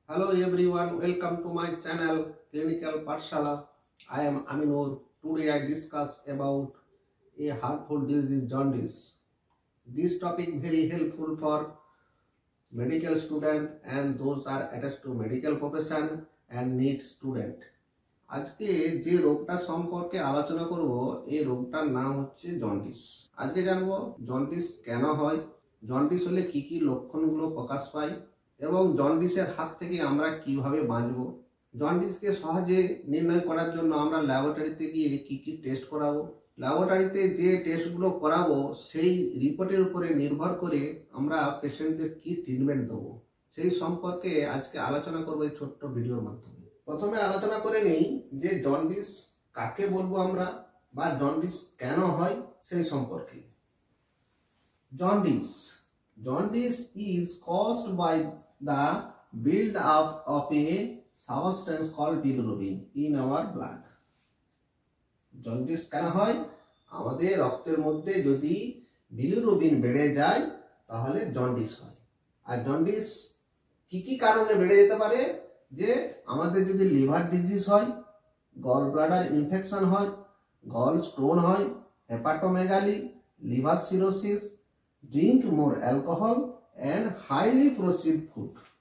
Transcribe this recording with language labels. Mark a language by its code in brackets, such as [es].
[en] Hello everyone, welcome to my channel Clinical Pathshala. I am Aminur. Today I discuss about a harmful disease jaundice. This topic very helpful for medical student and those are attached to medical profession and need student. [bn] আজকে যে রোগটা সম্পর্কে আলোচনা করব এই রোগটার নাম হচ্ছে jaundice. আজকে জানবো জন্ডিস কেন হয়, জন্ডিস হলে কি কি লক্ষণগুলো প্রকাশ পায় এবং জন্ডিসের হাত থেকে আমরা কিভাবে বাঁচব। জন্ডিসকে সহজে নির্ণয় করার জন্য আমরা ল্যাবরেটরিতে গিয়ে কি কি টেস্ট করাবো, ল্যাবরেটরিতে যে টেস্টগুলো করাবো সেই রিপোর্টের উপরে নির্ভর করে আমরা পেশেন্টদের কি ট্রিটমেন্ট দেবো সেই সম্পর্কে আজকে আলোচনা করবো এই ছোট্ট ভিডিওর মাধ্যমে। প্রথমে আলোচনা করে নেই যে জন্ডিস কাকে বলবো আমরা বা জন্ডিস কেন হয় সেই সম্পর্কে। [en] Jaundice is caused by the build up of a substance called bilirubin in our blood. [bn] Jaundice কেন হয়? আমাদের রক্তের মধ্যে যদি বিলিরুবিন বেড়ে যায় তাহলে জন্ডিস হয়। আর জন্ডিস কি কি কারণে বেড়ে যেতে পারে? যে আমাদের যদি লিভার ডিজিজ হয়, গল ব্লাডার ইনফেকশন হয়, গল স্টোন হয়, hepatomegaly, liver cirrhosis, [en] Drink more alcohol and highly processed food.